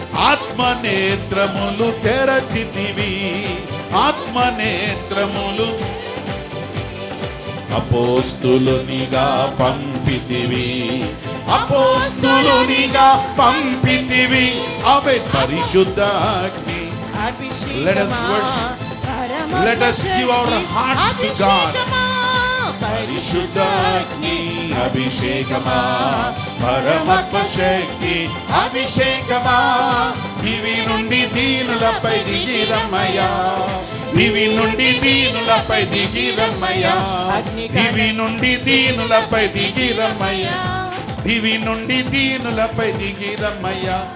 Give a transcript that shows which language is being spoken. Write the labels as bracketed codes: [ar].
[te] ఆత్మనేత్రములు తెరచితివి, ఆత్మనేత్రములు. అపోస్తులునిగా పంపితివి, అపోస్తులునిగా పంపితివి. ఆమె పరిశుద్ధ అగ్ని. [en] Let us worship. Let us give our hearts to God. [te] పరిశుద్ధ అగ్ని అభిషేకమా పరమాత్మ శక్తి అభిషేకమా. దివి నుండి దీనులపై దిగిరమ్మయ్యా, దివి నుండి దీనులపై దిగిరమ్మయ్యా, దివి నుండి దీనులపై దిగిరమ్మయ్యా, దివి నుండి దీనులపై దిగిరమ్మయ్యా.